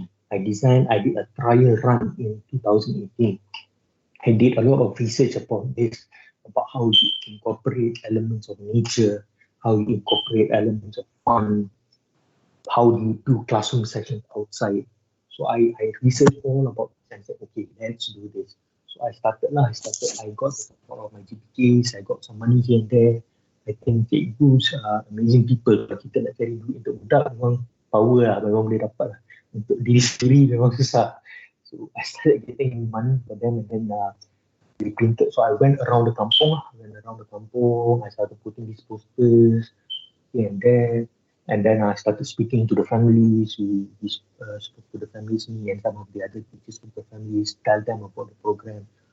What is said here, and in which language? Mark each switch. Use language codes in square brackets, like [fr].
[en] I did a trial run in 2018. I did a lot of research upon this, about how you incorporate elements of nature, how you incorporate elements of fun, how you do classroom sessions outside. So I researched all about this and said, okay, let's do this. So I started. I got the support of my GPKs, I got some money here and there. I think cikgus amazing people. [ms] Kita nak cari duit untuk budak memang power lah, memang boleh dapat lah. Untuk diri sendiri memang susah. [en] So I started getting money for them, and then we printed. So I went around the kampung. I started putting these posters here and there, and then I started speaking to the families. We spoke to the families, me and some of the other teachers from the families, tell them about the program.